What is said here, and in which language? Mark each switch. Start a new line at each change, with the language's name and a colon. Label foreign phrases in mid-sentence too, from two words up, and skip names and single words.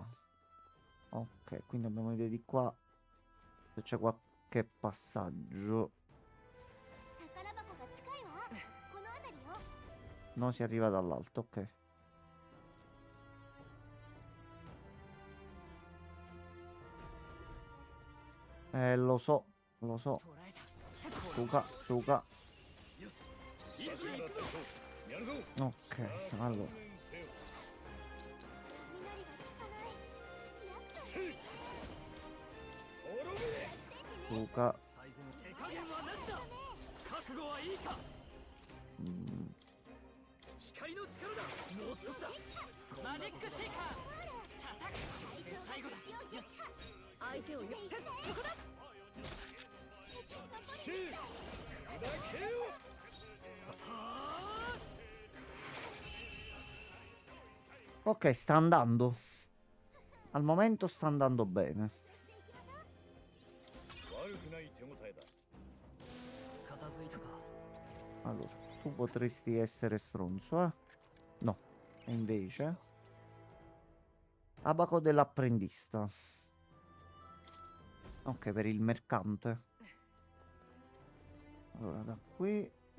Italian: Ok, quindi dobbiamo vedere di qua se c'è qualche passaggio.
Japanese: 宝
Italian: No, si arriva dall'alto, ok. Lo so, lo so. Suka, Suka.
Japanese: さすがだ戦闘やるぞ
Italian: Ok, allora.
Japanese: せい滅べ
Italian: Suka.
Japanese: 最善手加減は何だ覚悟はいいか Mm, 光の力だもう少しだマジックシェイカー叩く最後だよし相手をよせそこだせい砕けよ
Italian: Ok, sta andando. Al momento sta andando bene.
Japanese: 悪くない手応えだ片付いたか
Italian: Allora, tu potresti essere stronzo, eh? No. E invece... Abaco dell'apprendista. Ok, per il mercante. Allora, da qui...